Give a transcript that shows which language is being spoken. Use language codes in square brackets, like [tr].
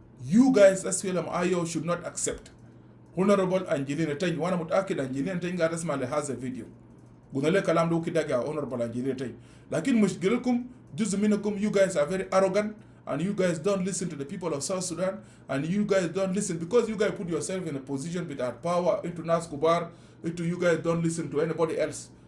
[en] You guys as IO should not accept. [ar] Honorable Angelina Teng، وانا متاكد انجلينا تنج قاعد تسمع لهذا الفيديو. قلنا له كلام ده كده يا [en] Honorable Angelina Teng، [ar] لكن مشكلتكم جزء منكم [en] you guys are very arrogant and you guys don't listen to the people of South Sudan and you guys don't listen because you guys put yourself in a position without power into [ar] Nas Kubar, [en] into you guys don't listen to anybody else.